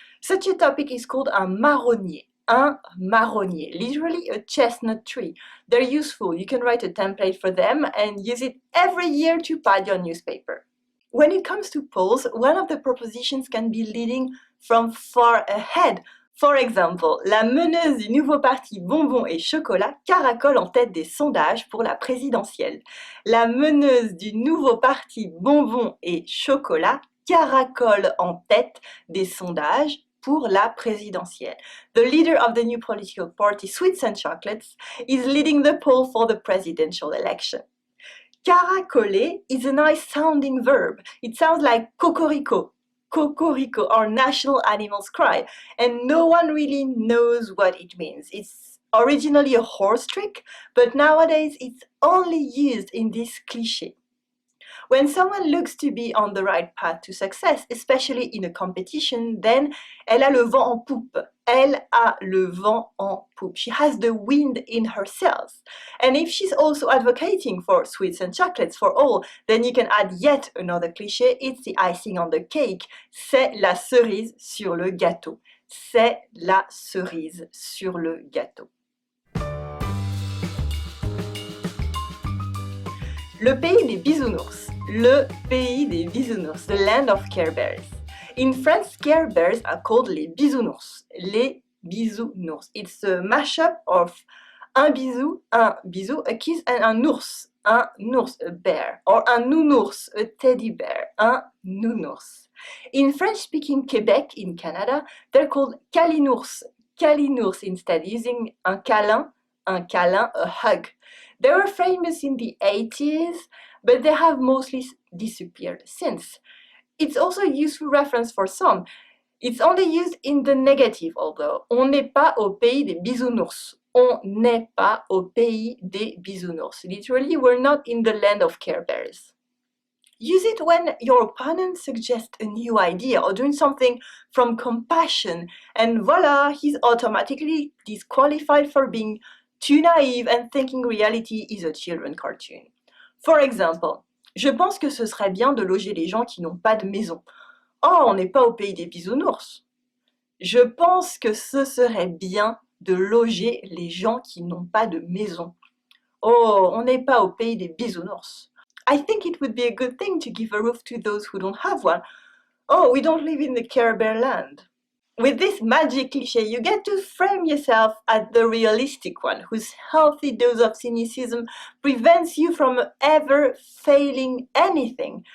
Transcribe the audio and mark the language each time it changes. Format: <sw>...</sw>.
<en>Such a topic is called un marronnier. Un marronnier, literally a chestnut tree. They're useful. You can write a template for them and use it every year to pad your newspaper. When it comes to polls, one of the propositions can be leading from far ahead. For example,</en> <fr>la meneuse du nouveau parti Bonbons et Chocolat caracole en tête des sondages pour la présidentielle. La meneuse du nouveau parti Bonbons et Chocolat caracole en tête des sondages pour la présidentielle.</fr> <en>The leader of the new political party, Sweets and Chocolates, is leading the poll for the presidential election. Caracoler is a nice sounding verb. It sounds like cocorico. Cocorico, our national animal's cry, and no one really knows what it means. It's originally a horse trick, but nowadays it's only used in this cliché. When someone looks to be on the right path to success, especially in a competition, then</en> <fr>elle a le vent en poupe. Elle a le vent en poupe.</fr> <en>She has the wind in her sails. And if she's also advocating for sweets and chocolates for all, then you can add yet another cliché. It's the icing on the cake.</en> <fr>C'est la cerise sur le gâteau. C'est la cerise sur le gâteau. Le pays des bisounours. Le pays des bisounours,</fr> <en>the land of Care Bears. In France, Care Bears are called les bisounours. Les bisounours. It's a mashup of un bisou, a kiss, and un ours, a bear. Or un nounours, a teddy bear, un nounours. In French-speaking Quebec, in Canada, they're called calinours. Calinours instead, using un câlin, a hug. They were famous in the 80s, but they have mostly disappeared since. It's also a useful reference for some. It's only used in the negative, although.</en> <fr>On n'est pas au pays des bisounours. On n'est pas au pays des bisounours.</fr> <en>Literally, we're not in the land of Care Bears. Use it when your opponent suggests a new idea or doing something from compassion, and voila, he's automatically disqualified for being too naive and thinking reality is a children's cartoon. For example,</en> <fr>je pense que ce serait bien de loger les gens qui n'ont pas de maison. Oh, on n'est pas au pays des bisounours. Je pense que ce serait bien de loger les gens qui n'ont pas de maison. Oh, on n'est pas au pays des bisounours.</fr> <en>I think it would be a good thing to give a roof to those who don't have one. Oh, we don't live in the Care Bear land. With this magic cliché, you get to frame yourself as the realistic one, whose healthy dose of cynicism prevents you from ever failing anything.</en>